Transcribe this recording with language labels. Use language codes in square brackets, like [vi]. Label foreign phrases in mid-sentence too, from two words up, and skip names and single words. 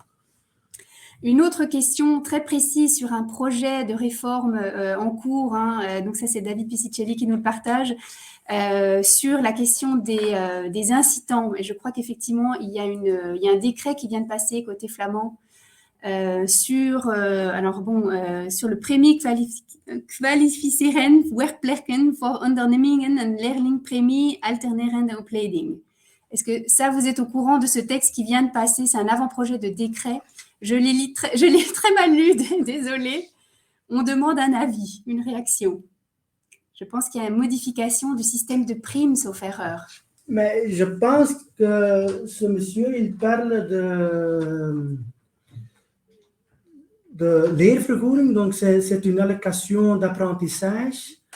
[fr] Une autre question très précise sur un projet de réforme en cours, donc ça c'est David Piscicelli qui nous le partage, sur la question des incitants. Et je crois qu'effectivement, il y a un décret qui vient de passer côté flamand sur le [nl] Premie kwalificeren werkplekken voor ondernemingen en leerlingpremie alternerende opleiding. [fr] Est-ce que ça, vous êtes au courant de ce texte qui vient de passer? C'est un avant-projet de décret. Je l'ai très mal lu, désolée. On demande un avis, une réaction. Je pense qu'il y a une modification du système de primes, sauf erreur. Mais je pense que ce monsieur, il parle de leervergoeding, donc c'est une allocation d'apprentissage.